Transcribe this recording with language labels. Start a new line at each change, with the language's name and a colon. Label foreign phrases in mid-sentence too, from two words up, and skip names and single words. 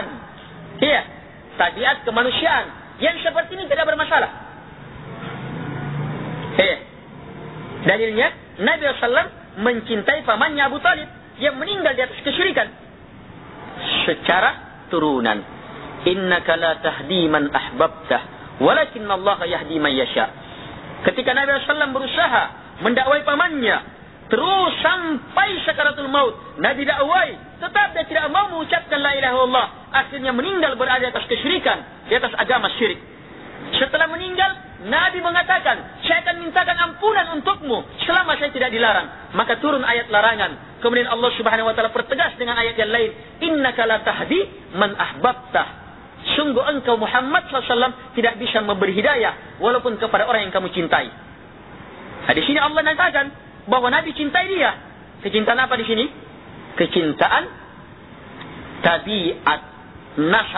Indonesian: Tabiat kemanusiaan yang seperti ini tidak bermasalah. Dalilnya Nabi SAW mencintai pamannya Abu Talib yang meninggal di atas kesyirikan secara turunan.
Arabic: إنك لا تهدي من أحببت ولكن الله يهدي من يشاء.
Indonesian: Ketika Nabi SAW berusaha mendakwai pamannya terus sampai sakaratul maut, Nabi dakwai, tetap dia tidak mau mengucapkan
Arabic: لا إله إلا الله.
Indonesian: Akhirnya meninggal berada di atas kesyirikan, di atas agama syirik. Setelah meninggal, Nabi mengatakan, saya akan mintakan ampunan untukmu selama saya tidak dilarang. Maka turun ayat larangan. Kemudian Allah
Arabic: سبحانه وتعالى
Indonesian: pertegas dengan ayat yang lain,
Arabic: إنك لا تهدي من أحببت.
Indonesian: Sungguh engkau Muhammad SAW tidak bisa memberi hidayah walaupun kepada orang yang kamu cintai. Di sini Allah mengatakan bahwa Nabi cintai dia. Kecintaan apa di sini? Kecintaan tabiat, nasab.